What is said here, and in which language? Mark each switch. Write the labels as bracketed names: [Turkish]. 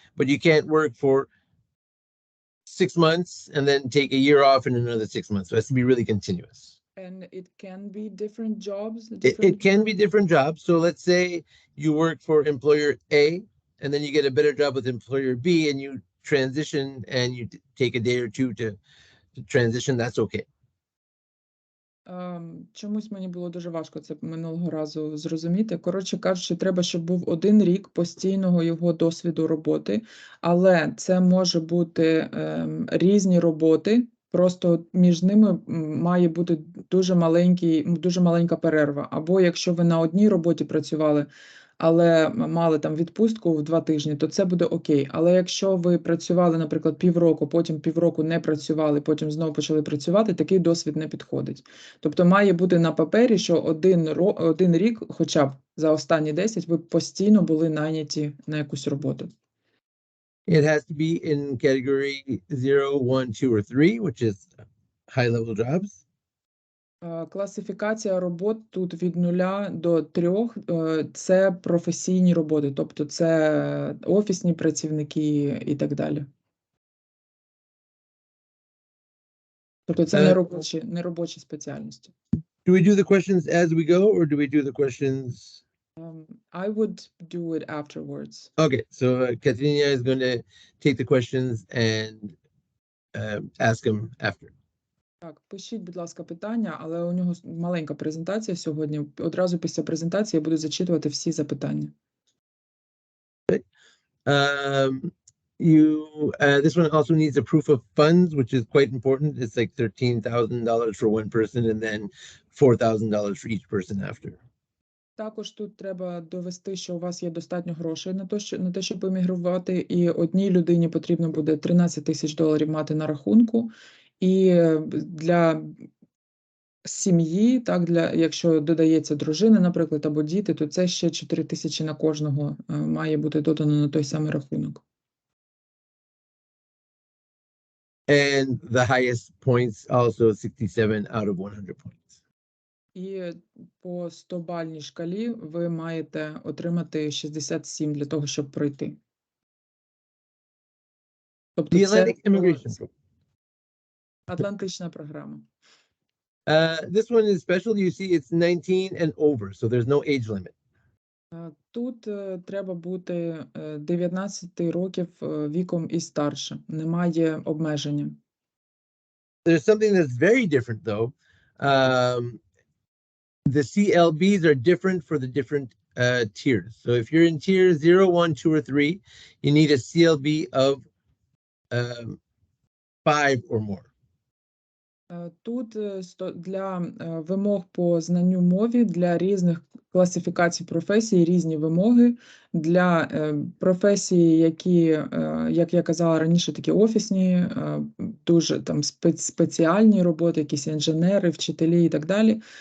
[English] But you can't work for 6 months and then take a year off and another 6 months. So it has to be really continuous. And it can be different jobs? It can be different jobs. So let's say you work for employer A and then you get a better job with employer B and you transition and you take a day or two to transition, that's okay. [Ukrainian] Чомусь мені було дуже важко це минулого разу зрозуміти. Коротше кажучи, треба, щоб був 1 рік постійного його досвіду роботи, але це може бути різні роботи, просто між ними має бути дуже маленька перерва. Або якщо ви на одній роботі працювали, але мали там відпустку в 2 тижні, то це буде окей. Але якщо ви працювали, наприклад, півроку, потім півроку не працювали, потім знову почали працювати, такий досвід не підходить. Тобто має бути на папері, що 1 рік, хоча б за останні 10, ви постійно були найняті на якусь роботу. [English] It has to be in category 0, 1, 2, or 3, which is high-level jobs. [Ukrainian] Класифікація робот тут від 0 до 3 – це професійні роботи, тобто це офісні працівники і так далі. Тобто це не робочі спеціальності. [English] Do we do the questions as we go, or do we do the questions? I would do it afterwards. Okay, so Katrina is going to take the questions and ask them after. [Ukrainian] Так, пишіть, будь ласка, питання, але у нього маленька презентація сьогодні. Одразу після презентації я буду зачитувати всі запитання. [English] This one also needs a proof of funds, which is quite important. It's like $13,000 for 1 person and then $4,000 for each person after. [Ukrainian] Також тут треба довести, що у вас є достатньо грошей на те, щоб емігрувати, і одній людині потрібно буде $13,000 мати на рахунку, і для сім'ї, так, якщо додається дружина, наприклад, або діти, то це ще 4,000 на кожного має бути додано на той самий рахунок. [English] And the highest points also 67 out of 100 points. [Ukrainian] І по 100-бальній шкалі ви маєте отримати 67 для того, щоб пройти. Тобто це Атлантична програма. [English] This one is special. You see it's 19 and over, so there's no age limit. [Ukrainian] Тут треба бути 19 років віком і старше. Немає обмеження. [English] There's something that's very different though. The CLBs are different for the different tiers. So if you're in tier 0, 1, 2, or 3, you need a CLB of 5 or more. [Ukrainian] Тут для вимог по знанню мови, для різних класифікацій професій, різні вимоги. Для професій, які, як я казала раніше, такі офісні, дуже там спеціальні роботи, якісь інженери, вчителі і так далі.